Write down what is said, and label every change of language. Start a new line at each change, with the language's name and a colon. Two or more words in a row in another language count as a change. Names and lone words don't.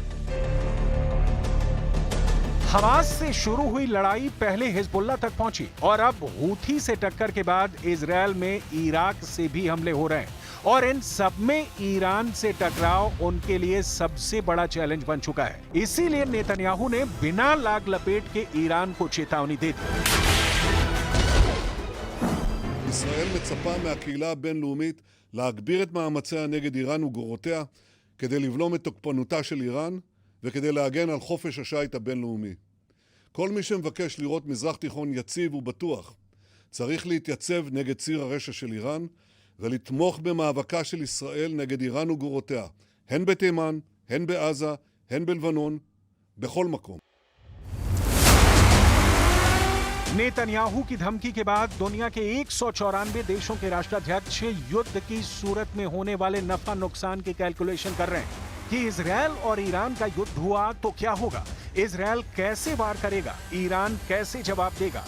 Hindi: हमास से शुरू हुई लड़ाई पहले हिजबुल्ला तक पहुंची और अब हूथी से टक्कर के बाद इजरायल में इराक से भी हमले हो रहे हैं और इन सब में ईरान से टकराव उनके लिए सबसे बड़ा चैलेंज बन चुका है। इसीलिए नेतन्याहू ने बिना लाग लपेट के ईरान को चेतावनी दे दी।
Hebrew: ישראל מצפה מהקהילה הבינלאומית להגביר את מאמציה נגד איראן וגורותיה כדי לבלום את תוקפנותה של איראן וכדי להגן על חופש השיט הבינלאומי. כל מי שמבקש לראות מזרח תיכון יציב ובטוח צריך להתייצב נגד ציר הרשע של איראן ולתמוך במאבקה של ישראל נגד איראן וגורותיה, הן בתימן, הן בעזה, הן בלבנון, בכל מקום.
Hindi: नेतन्याहू की धमकी के बाद दुनिया के 194 देशों के राष्ट्राध्यक्ष युद्ध की सूरत में होने वाले नफा नुकसान की कैलकुलेशन कर रहे हैं कि इजरायल और ईरान का युद्ध हुआ तो क्या होगा, इजरायल कैसे वार करेगा, ईरान कैसे जवाब देगा।